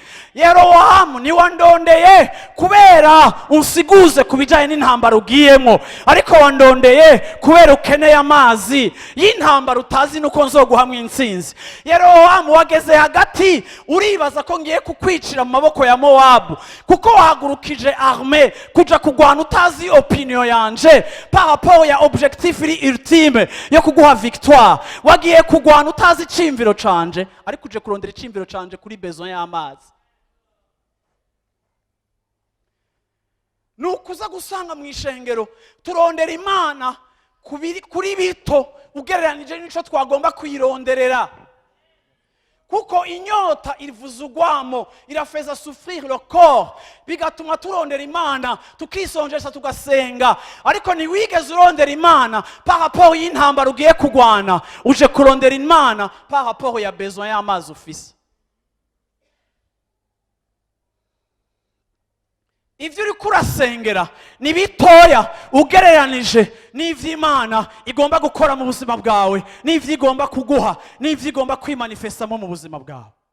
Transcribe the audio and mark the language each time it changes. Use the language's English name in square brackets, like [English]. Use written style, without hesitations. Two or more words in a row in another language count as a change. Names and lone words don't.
[Rundi] Yerobowamu ni wandondeye kubera unsiguze kubijanye n'intambara ugiyemo ariko wandondeye kubera ukeneye amazi y'intambara utazi nuko nzoguhamwe intsinzi. Yerobowamu wageze hagati uribaza ko ngiye kukwicira mu maboko ya Mowabu kuko wahagurukije arme kuja kugwana utazi opinion yanje [French] par rapport [Rundi] ya [French] objectif ultime [Rundi] yo kuguha victoire. Wagiye kugwana utazi icimviro canje ariko uje kurondera icimviro canje kuri besoin y'amazi. Nukuza gusanga mu ishengero turondera Imana kuri bito ugereranije n'ico twagomba kuyironderera kuko inyota irivuza ugwamo irafeza [French] souffrir le corps [Rundi] bigatuma turondera Imana tukisonjesha tugasenga ariko ni wigeze urondera Imana [French] par rapport [Rundi] y'intambara ugiye kugwana uje kurondera Imana [French] par rapport [Rundi] ya besoin y'amazi ufise. Ivyo uri kurasengera ni bitoya ugereranije n'ivy'Imana igomba gukora mu buzima bwawe n'ivyo igomba kuguha n'ivyo igomba kwimanifestamo mu buzima bwawe.